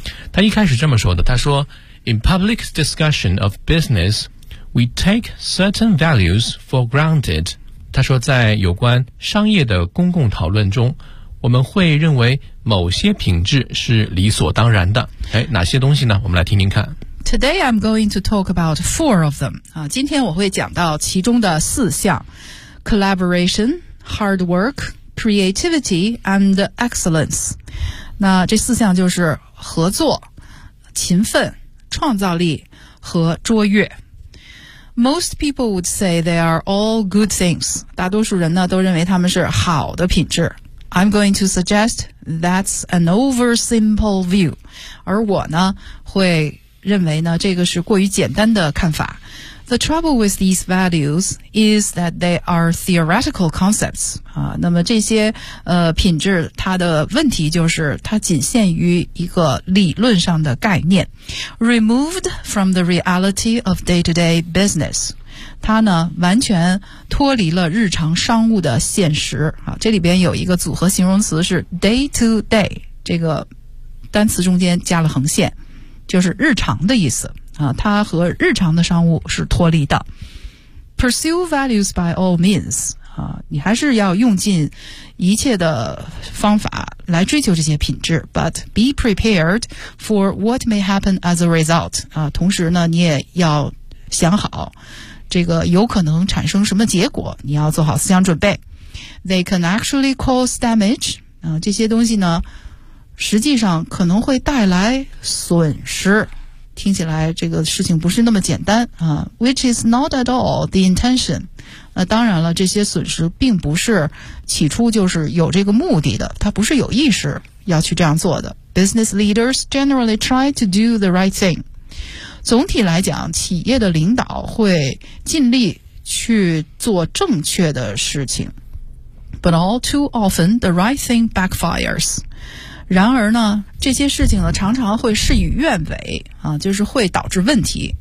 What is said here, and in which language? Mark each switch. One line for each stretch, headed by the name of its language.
Chinese: 他一开始这么说的，他说
English: In public discussion of business we take certain values for granted，
Chinese: 他说在有关商业的公共讨论中，我们会认为某些品质是理所当然的。哎，哪些东西呢？我们来听听看。
English: Today I'm going to talk about 4 of them.
Chinese: 今天我会讲到其中的四项。
English: Collaboration, hard work, creativity, and excellence.
Chinese: 那这四项就是合作、勤奋、创造力和卓越。
English: Most people would say they are all good things.
Chinese: 大多数人呢都认为他们是好的品质。
English: I'm going to suggest that's an oversimple view.
Chinese: 而我呢会认为呢这个是过于简单的看法。
English: The trouble with these values is that they are theoretical concepts.
Chinese: 那么这些品质它的问题就是它仅限于一个理论上的概念。
English: Removed from the reality of day-to-day business.
Chinese: 它呢完全脱离了日常商务的现实啊，这里边有一个组合形容词是 day to day， 这个单词中间加了横线，就是日常的意思啊，它和日常的商务是脱离的。
English: Pursue values by all means
Chinese: 啊，你还是要用尽一切的方法来追求这些品质 ，
English: but be prepared for what may happen as a result
Chinese: 啊，同时呢你也要想好。这个有可能产生什么结果，你要做好思想准备。
English: They can actually cause damage.
Chinese: 这些东西呢实际上可能会带来损失。听起来这个事情不是那么简单啊，
English: which is not at all the intention.
Chinese: 当然了，这些损失并不是起初就是有这个目的的，它不是有意识要去这样做的。
English: Business leaders generally try to do the right thing.
Chinese: 总体来讲，企业的领导会尽力去做正确的事情。
English: But all too often, the right thing backfires.
Chinese: 然而呢，这些事情呢，常常会事与愿违啊，就是会导致问题。